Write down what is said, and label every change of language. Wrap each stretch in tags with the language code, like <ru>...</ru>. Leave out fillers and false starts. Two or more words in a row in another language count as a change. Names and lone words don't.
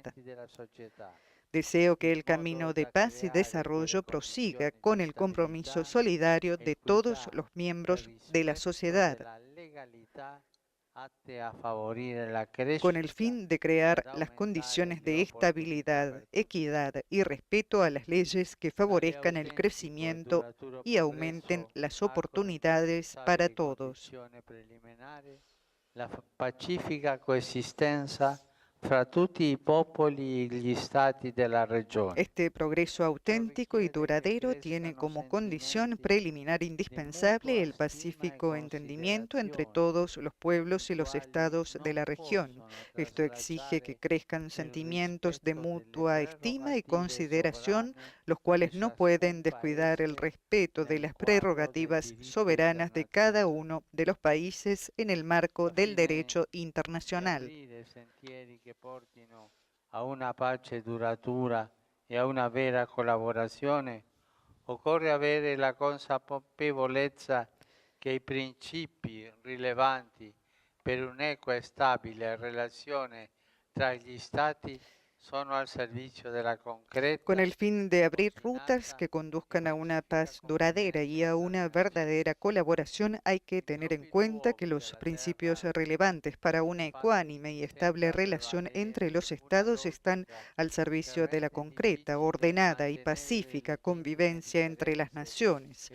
<es>Deseo que el camino de paz y desarrollo prosiga con el compromiso solidario de todos los miembros de la sociedad, con el fin de crear las condiciones de estabilidad, equidad y respeto a las leyes que favorezcan el crecimiento y aumenten las oportunidades para todos.</es> <it>La pacifica coesistenza fra tutti i popoli e gli stati della regione.</it> <es>Este progreso auténtico y duradero tiene como condición preliminar indispensable el pacífico entendimiento entre todos los pueblos y los estados de la región. Esto exige que crezcan sentimientos de mutua estima y consideración, los cuales no pueden descuidar el respeto de las prerrogativas soberanas de cada uno de los países en el marco del derecho internacional.</es> <it>Che portino a una pace duratura e a una vera collaborazione, occorre avere la consapevolezza che i principi rilevanti per un'equa e stabile relazione tra gli Stati sono al servizio della concreta.</it> <es>Con el fin de abrir rutas que conduzcan a una paz duradera y a una verdadera colaboración, hay que tener en cuenta que los principios relevantes para una ecuánime y estable relación entre los estados están al servicio de la concreta, ordenada y pacífica convivencia entre las naciones.</es>